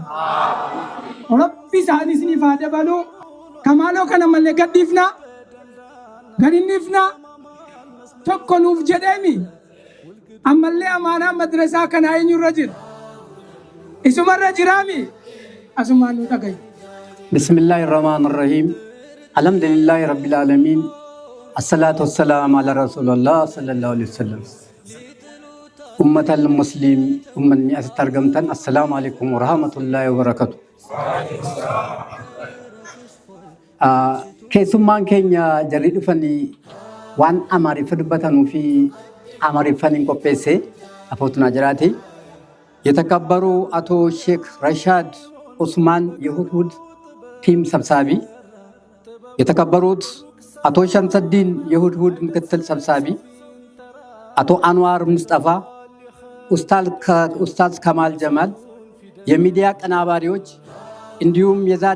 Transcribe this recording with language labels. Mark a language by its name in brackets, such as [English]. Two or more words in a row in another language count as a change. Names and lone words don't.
[Oromo] Rabbi isaan isiniif haa dabalu. Kamaaloo kana mallee gadhiifnaa. Gadhiifnaa. Tokko nuuf jedheemi. Ammallee amaanaa madrasaa kanaa eenyurra jira? Isumarra jiraami? Asumaan nu dhagayi. [Arabic] بسم الله الرحمن الرحيم. الحمد لله رب العالمين. والصلاة والسلام على رسول الله صلى الله عليه وسلم. أمة المسلم [Oromo] ummanni asitti argamtan [Arabic] السلام عليكم ورحمة الله وبركاته. [Oromo] Keessummaan keenya jarri dhufanii waan amaariffaa dubbatanuu fi amaariffaan qopheesse afootuna jiraati. [Amharic] የተከበሩ አቶ ሼክ ረሻድ ኡስማን የሁድ ቲም ሰብሳቢ፣ የተከበሩት አቶ ሸምሰዲን የሁድ ምክትል ሰብሳቢ፣ አቶ አንዋር ሙስጠፋ፣ ኡስታዝ ከማል ጀማል፣ የሚዲያ ቀናባሪዎች እንዲሁም የዛድ